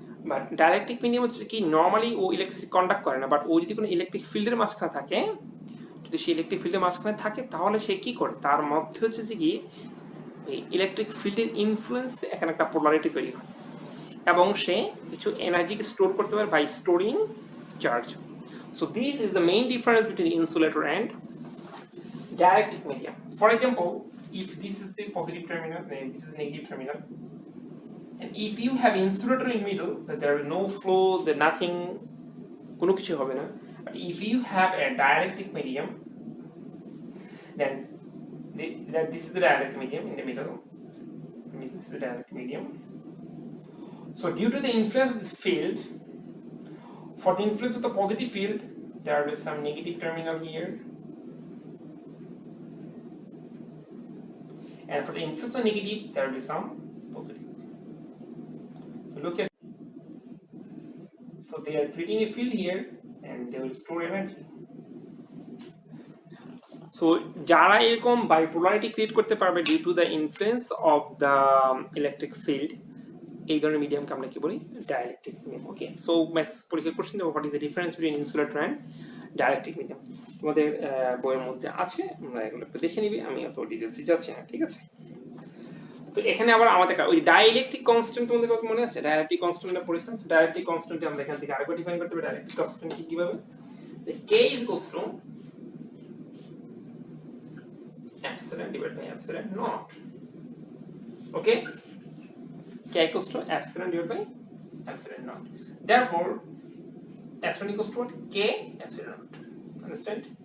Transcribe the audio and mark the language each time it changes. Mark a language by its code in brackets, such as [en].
[bn] But dielectric medium হচ্ছে কি normally ও electricity conduct করে না, বাট ও যদি কোনো ইলেকট্রিক ফিল্ডের মাঝখানে থাকে, যদি সে ইলেকট্রিক ফিল্ডের মাঝখানে থাকে তাহলে সে কি করে, তার মধ্যে হচ্ছে যে কি ওই ইলেকট্রিক ফিল্ডের ইনফ্লুয়েন্স এখানে একটা পোলারিটি তৈরি হয় এবং সে কিছু এনার্জিকে স্টোর করতে পারে [en] By storing charge. So this is the main difference between insulator and dielectric medium. For example, if this is the positive terminal, then this is the negative terminal. And if you have insulator in middle, that there is no flow, there nothing, [bn] কোনো কিছু হবে না. [en] But if you have a dielectric medium, then this is the dielectric medium in the middle. This is the dielectric medium. So due to the influence of this field, for the influence of the positive field, there will be some negative terminal here. And for the influence of negative, there will be some positive. So look at, so they are creating a field here and they will store energy. [bn] So যারা এরকম bipolarity create করতে পারবে [en] due to the influence of the electric field, [bn] এই ধরনের মিডিয়ামকে আমরা কি বলি? Dielectric medium. [en] okay, so [bn] maths পরীক্ষার কোশ্চেন দেবো, [en] What is the difference between insulator and dielectric medium. [bn] তোমাদের বইয়ের মধ্যে আছে, আমরা এগুলো একটু দেখে নিবি, আমি অত ডিটেলসে যাচ্ছি না, ঠিক আছে? তো এখানে আবার আমাদের ওই ডাইইলেকট্রিক কনস্ট্যান্ট তোমাদের কথা মনে আছে? ডাইইলেকট্রিক কনস্ট্যান্টটা পড়েছিলাম। ডাইইলেকট্রিক কনস্ট্যান্টে আমরা এখান থেকে আরেকবার ডিফাইন করতে পারি ডাইইলেকট্রিক কনস্ট্যান্ট কিভাবে? [en] K is equals to epsilon divided by epsilon naught. Okay, K equals to epsilon divided by epsilon naught. Therefore, epsilon equals to what? K epsilon naught. Understand?